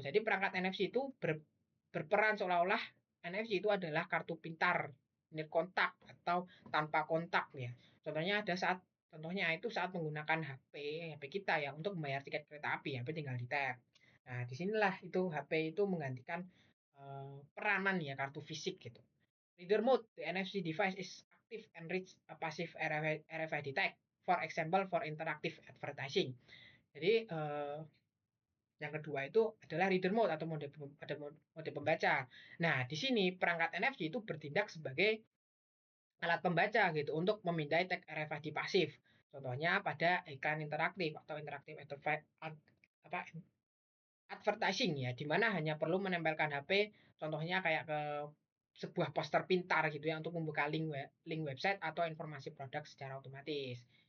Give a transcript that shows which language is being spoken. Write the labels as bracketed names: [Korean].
[Indonesian] Jadi perangkat NFC itu berperan seolah-olah NFC itu adalah kartu pintar near kontak atau tanpa kontak ya. Contohnya itu saat menggunakan HP kita ya untuk membayar tiket kereta api, HP tinggal di tap. Nah, disinilah itu HP itu menggantikan peranan ya kartu fisik gitu. [English] Reader mode, the NFC device is active and reads a passive RFID tag. For example, for interactive advertising. [Indonesian] Jadi yang kedua itu adalah reader mode atau mode pembaca. Nah, di sini perangkat NFC itu bertindak sebagai alat pembaca gitu untuk memindai tag RFID pasif. Contohnya pada iklan interaktif atau interaktif apa advertising ya, di mana hanya perlu menempelkan HP, contohnya kayak ke sebuah poster pintar gitu ya untuk membuka link website atau informasi produk secara otomatis.